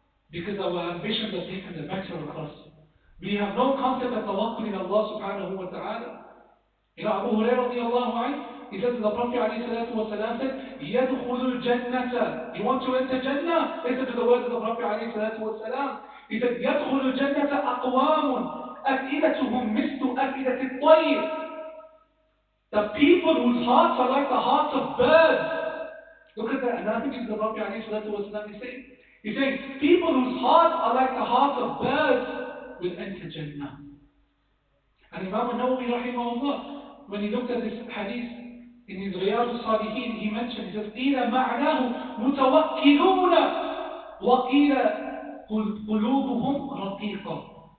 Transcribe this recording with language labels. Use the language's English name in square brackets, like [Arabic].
[English] Because our ambitions are taken the better of us. We have no concept of tawakkul in Allah subhanahu wa ta'ala. You know, Abu Hurairah radiallahu anhu, he said to the Prophet alayhi salatu wa salam, said, [Arabic] يَدْخُلُ الْجَنَّةَ. [English] You want to enter Jannah? Listen to the words of the Prophet alayhi salatu wa salam. He said, [Arabic] يَدْخُلُ الْجَنَّةَ أَقْوَامٌ أَفْئِدَتُهُمْ مِثْلُ أَفْئِدَةِ الطَّيْرِ. [English] The people whose hearts are like the hearts of birds. Look at that analogy the Prophet alayhi salatu wa salam is saying. He's saying, people whose hearts are like the hearts of birds will enter Jannah. And Imam Nawawi rahimahullah, when he looked at this hadith in his Riyadh al-Salihin, he mentioned, he says, [Arabic] قِيلَ مَعْنَاهُ مُتَوَكِّلُونَ وَقِيلَ قُلُوبُهُمْ رَقِيقًا.